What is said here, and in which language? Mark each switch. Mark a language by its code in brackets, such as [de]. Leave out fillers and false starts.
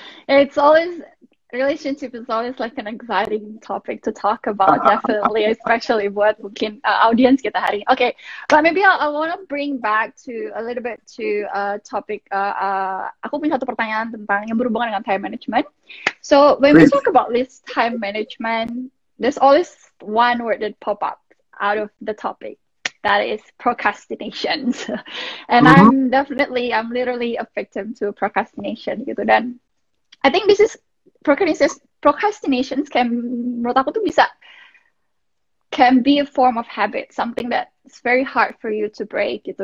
[en] It's always, relationship is always like an exciting topic to talk about, definitely, especially [id] buat mungkin audience kita hari. [en] Okay, but maybe I want to bring back to a little bit to topic. [id] Aku punya satu pertanyaan tentang yang berhubungan dengan time management. [en] So when we talk about this time management, there's always one word that pop up out of the topic. That is procrastination. And I'm literally a victim to procrastination gitu. Dan I think this is procrastinations [id] menurut aku tuh [en] can be a form of habit, something that's very hard for you to break gitu.